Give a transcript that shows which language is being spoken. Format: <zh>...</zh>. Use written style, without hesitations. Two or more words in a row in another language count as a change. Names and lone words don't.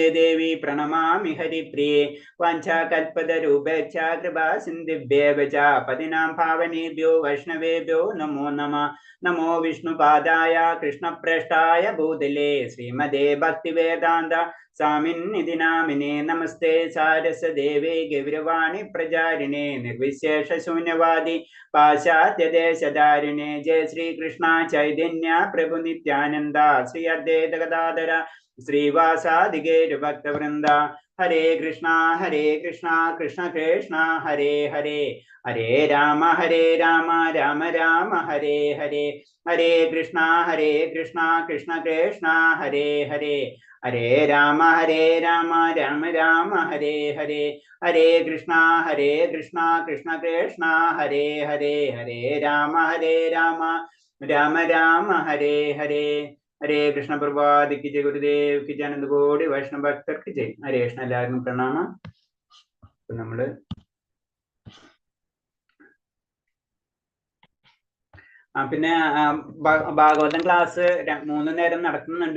<sa>ദേവി പ്രണമാമി ഹരിപ്രിയേ വാഞ്ചാകൽപതരൂപേച്ഛ കൃപാ സിന്ധിഭ്യേവ ച പതിനാം ഭാവനേഭ്യോ വൈഷ്ണവേഭ്യോ നമോ നമഃ നമോ വിഷ്ണുപാദായ കൃഷ്ണപ്രേഷ്ഠായ ഭൂതലേ ശ്രീമദേ ഭക്തിവേദാന്ത സ്വാമിന്നിധി നാമിനേ നമസ്തേ സാരസദേവേ ഗൗരവാണി പ്രചാരിണേ നിർവിശേഷ ശൂന്യവാദി പാശ്ചാത്യദേശധാരിണേ ജയ ശ്രീകൃഷ്ണ ചൈതന്യ പ്രഭു നിത്യാനന്ദ ശ്രീ അദ്വൈത ഗദാധര ശ്രീവാസാദിഗേരുഭക്തവൃന്ദ ഹരേ കൃഷ്ണ കൃഷ്ണ കൃഷ്ണ ഹരേ ഹരേ ഹരേ രാമ രാമ രാമ ഹരേ ഹരേ ഹരേ കൃഷ്ണ കൃഷ്ണ കൃഷ്ണ ഹരേ ഹരേ ഹരേ രാമ രാമ രാമ ഹരേ ഹരേ ഹരേ കൃഷ്ണ കൃഷ്ണ കൃഷ്ണ ഹരേ ഹരേ ഹരേ രാമ രാമ രാമ ഹരേ ഹരേ ഹരേ കൃഷ്ണ പ്രഭാതിക്ക് ജയ</sa> <hi>गुरुदेव की जय</hi> <sa>അനന്തകോടി വൈഷ്ണവ ഭക്തർക്ക് ജയ്. ഹരേ കൃഷ്ണ.</sa> <ml>എല്ലാവർക്കും പ്രണാമം. നമ്മള് പിന്നെ ഭാഗവതം ക്ലാസ് 3 നേരം നടക്കുന്നുണ്ട്.</ml>